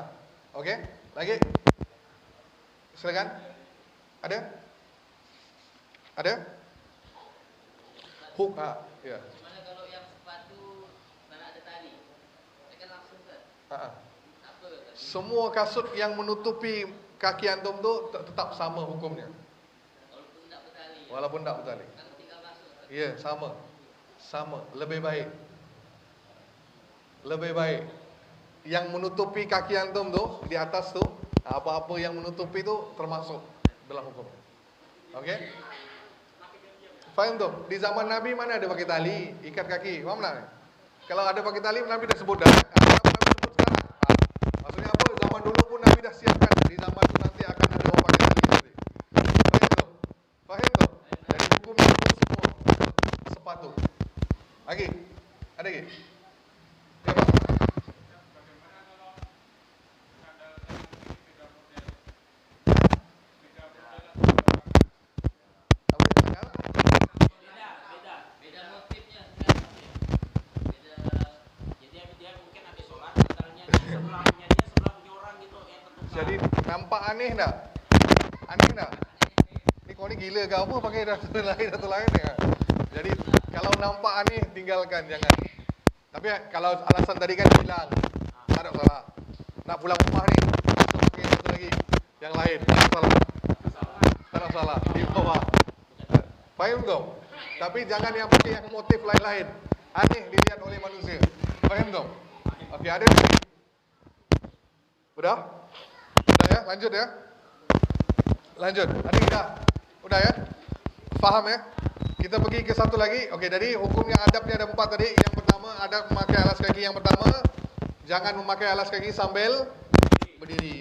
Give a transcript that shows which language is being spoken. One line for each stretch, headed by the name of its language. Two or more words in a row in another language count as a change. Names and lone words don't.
Malay: Okey? Lagi? Silakan. Ada? Ada? Ya.
Indonesian: Gimana kalau yang sepatu mana ada tali?
Malay: Dia kan langsung ke? Apa tadi? Semua kasut yang menutupi kaki antum tu tetap sama hukumnya. Walaupun tak bertali. Walaupun tak bertali. Kan tinggal masuk. Ya, sama. Lebih baik. Lebih baik. Yang menutupi kaki antum tu di atas tu, apa-apa yang menutupi tu termasuk dalam hukum. Okey? Faham tu? Di zaman Nabi mana ada pakai tali, ikat kaki. Faham tak? Kalau ada pakai tali, Nabi dah sebut dah. Kenapa Nabi sebut sekarang? Maksudnya apa? Zaman dulu pun Nabi dah siapkan. Di zaman tu nanti akan ada orang pakai tali nanti. Faham tu? Faham tu? Jadi hukumnya itu semua sepatu. Lagi? Ada lagi? Ya, Pak.
Indonesian: Beda motifnya. Beda. Jadi dia mungkin habis sholat, sandalnya di sebelahnya dia sebelah punya orang gitu yang tertukar.
Malay: Jadi nampak aneh tak? Aneh tak? Ni kau ni gila ke apa pakai satu lain ya? Jadi kalau nampak aneh tinggalkan, jangan. Tapi kalau alasan tadi kan bilang tak ada masalah. Nak pulang rumah ni, atau pakai satu lagi yang lain, tak ada masalah. Tak ada masalah. Di bawah. Faham tu? Tapi jangan yang pakai yang motif lain-lain. Aneh dilihat oleh manusia. Faham tu? Okey, ada?
Indonesian: Udah? Udah ya? Lanjut ya? Lanjut. Adik dah?
Malay: Udah ya? Faham ya? Kita pergi ke satu lagi. Okey, jadi hukumnya adabnya ada 4 tadi. Yang pertama, adab memakai alas kaki. Yang pertama, jangan memakai alas kaki sambil berdiri.